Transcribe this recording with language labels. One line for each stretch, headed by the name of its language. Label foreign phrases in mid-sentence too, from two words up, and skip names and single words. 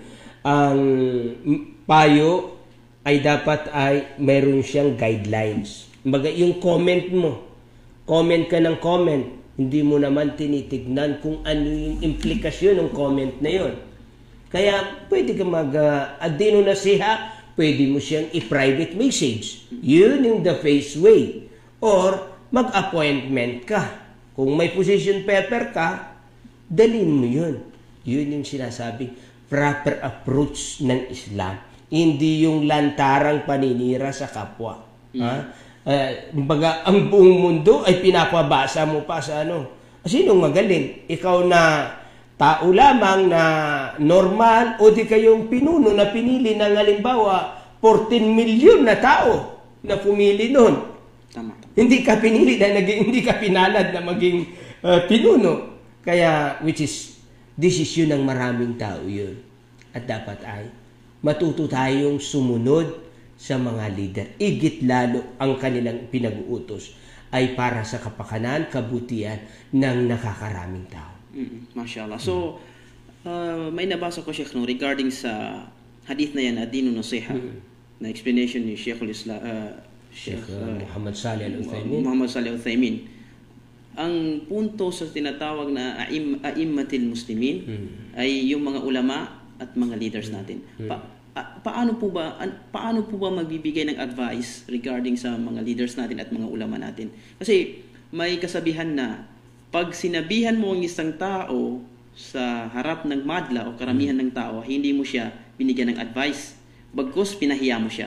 Filipino: Ang payo ay dapat ay mayroon siyang guidelines. Yung comment mo, comment ka ng comment, hindi mo naman tinitignan kung ano yung implikasyon ng comment na yon. Kaya pwede ka
Arabic: الدين النصيحة,
Filipino: pwede mo siyang i-private message. Yun yung
English: the face way.
Filipino: Or mag-appointment ka. Kung may position paper ka, dalhin mo yun. Yun yung sinasabing
English: proper approach
Filipino: ng Islam. Hindi yung lantarang paninira sa kapwa. Ang buong mundo ay pinapabasa mo pa sa ano. Sinong magaling? Ikaw na tao lamang na normal o di kayong pinuno na pinili ng halimbawa 14 million na tao na pumili noon. Tama. Hindi ka pinili na hindi ka pinalad na maging pinuno. Kaya
English: which is
Filipino: desisyon ng maraming tao yun. At dapat ay matuto tayong sumunod sa mga leader. Igit lalo ang kanilang pinag-uutos ay para sa kapakanan, kabutihan ng nakakaraming tao. Mashallah. So, may nabasa ko, Sheikh, regarding sa hadith na yan,
Arabic: الدين النصيحة,
Filipino: na explanation ni Sheikh Muhammad Salih Al-Uthaymin. Ang punto sa tinatawag na
Arabic: أئمة المسلمين
Filipino: ay yung mga ulama at mga leaders natin. Paano po ba magbibigay ng advice regarding sa mga leaders natin at mga ulama natin? Kasi may kasabihan na pag sinabihan mo ang isang tao sa harap ng madla o karamihan ng tao, hindi mo siya binigyan ng advice, bagkus pinahiya mo siya.